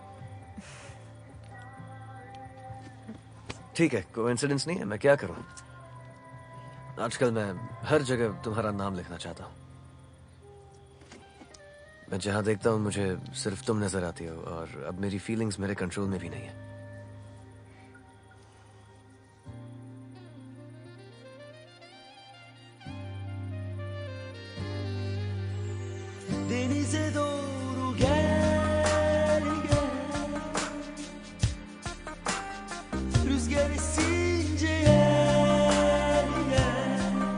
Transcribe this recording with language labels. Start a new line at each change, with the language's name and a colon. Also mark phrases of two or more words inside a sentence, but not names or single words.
Hindi: ठीक है, कोइंसिडेंस नहीं है, मैं क्या करूं? आजकल मैं हर जगह तुम्हारा नाम लिखना चाहता हूं। मैं जहां देखता हूं मुझे सिर्फ तुम नजर आती हो, और अब मेरी फीलिंग्स मेरे कंट्रोल में भी नहीं है।
Turkish: Denize doğru gel gel, rüzgar esince gel gel.